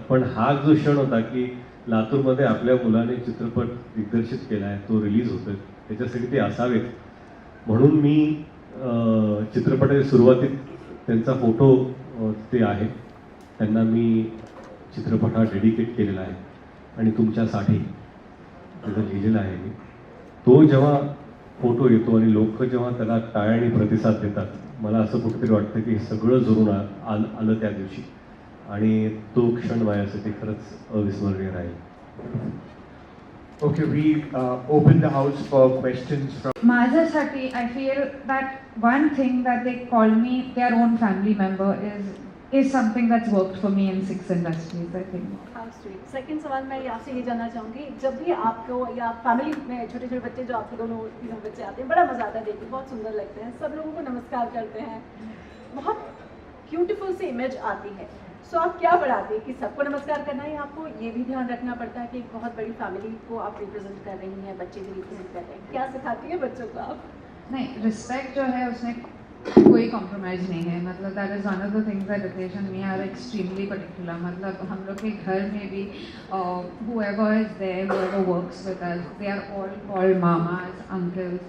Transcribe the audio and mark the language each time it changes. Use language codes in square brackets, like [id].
[mr] पण हा जो क्षण होता की लातूरमध्ये आपल्या मुलाने चित्रपट दिग्दर्शित केला आहे, तो रिलीज होतोय, त्याच्यासाठी ते असावेत म्हणून मी चित्रपटाच्या सुरुवातीत त्यांचा फोटो ते आहे, त्यांना मी चित्रपट हा डेडिकेट केलेला आहे आणि तुमच्यासाठी त्याचं लिहिलेलं आहे मी. तो जेव्हा फोटो येतो आणि लोक जेव्हा त्याला टाळ्याने प्रतिसाद देतात, मला असं कुठेतरी वाटतं की हे सगळं जुळून आलं त्या दिवशी, आणि तो क्षण माझ्यासाठी खरंच अविस्मरणीय राहील. [en] Okay, we open the house for questions from. [mr] माझ्यासाठी [en] I feel that one thing that they call me their own family member is is something that's worked for me in 6 industries, I think. How sweet. [hi] Second सवाल मैं आपसे ये जानना चाहूँगी, जब भी आपको या फैमिली में छोटे छोटे बच्चे जो आपके दोनों तीनों बच्चे आते हैं, बड़ा मजा आता है देखने, बहुत सुंदर लगते हैं, सब लोगों को नमस्कार करते हैं, बहुत ब्यूटीफुल सी इमेज आती है. सो आप क्या बढ़ाते हैं कि सबको नमस्कार करना है, आपको ये भी ध्यान रखना पड़ता है कि एक बहुत बड़ी फैमिली को आप रिप्रेजेंट कर रही हैं, बच्चे भी रिप्रेजेंट कर रहे हैं, क्या सिखाती है बच्चों को आप? नहीं, रिस्पेक्ट जो है उसमें कोई कॉम्प्रोमाइज़ नहीं है. [en] मतलब that is one of the things that Ritesh and me are extremely particular. [hi] मतलब हम लोग के घर में भी [en] whoever is there, whoever works with us, they are all called mamas, uncles.